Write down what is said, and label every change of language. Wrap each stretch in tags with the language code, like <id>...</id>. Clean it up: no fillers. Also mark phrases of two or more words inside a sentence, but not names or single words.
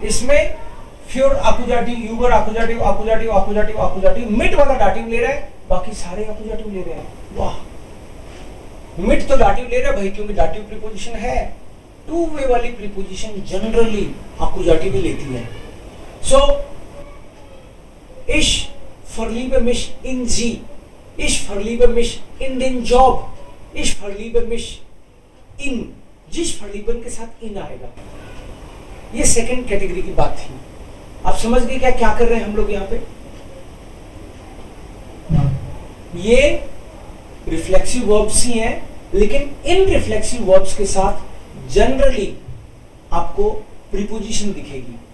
<de>इसमें für Akkusativ, gegen Akkusativ, Akkusativ Akkusativ Akkusativ.</de> <hi>मिट वाला डाटिव ले रहा है, बाकी सारे अकुजाटिव ले रहे हैं. वाह, मिट तो डाटिव ले रहा है भाई, क्योंकि डाटिव प्रीपोजिशन है.</hi> <en>two way</en> <hi>वाली प्रीपोजिशन जनरली अकुजाटिव ही लेती है.</hi> <de>सो ich verliebe mich in sie. Ich verliebe mich in den Job. Ich verliebe mich in.</de> <hi>जिस verlieben के साथ in आएगा. ये सेकंड कैटेगरी की बात थी. आप समझ गए क्या क्या कर रहे हैं हम लोग यहाँ पे? ये</hi> <en>reflexive verbs</en> <hi>ही हैं, लेकिन इन</hi> <en>reflexive verbs</en> <hi>के साथ जनरली आपको प्रीपोजिशन दिखेगी.</hi>